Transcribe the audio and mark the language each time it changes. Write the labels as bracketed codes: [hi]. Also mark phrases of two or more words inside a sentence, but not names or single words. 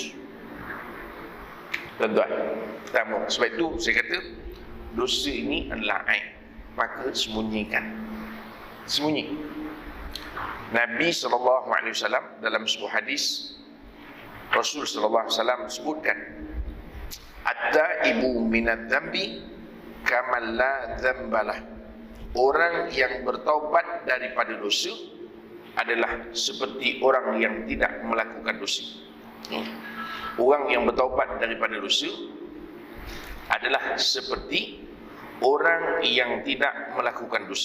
[ms] Tuan-tuan, pertama, sebab itu saya kata dosa ini adalah aib, maka sembunyikan. Sembunyi. Nabi SAW dalam sebuah hadis, Rasul SAW sebutkan, [ar] التائب من الذنب كمن لا ذنب له. [ms] Orang yang bertaubat daripada dosa adalah seperti orang yang tidak melakukan dosa. Orang yang bertaubat daripada dosa adalah seperti orang yang tidak melakukan dosa.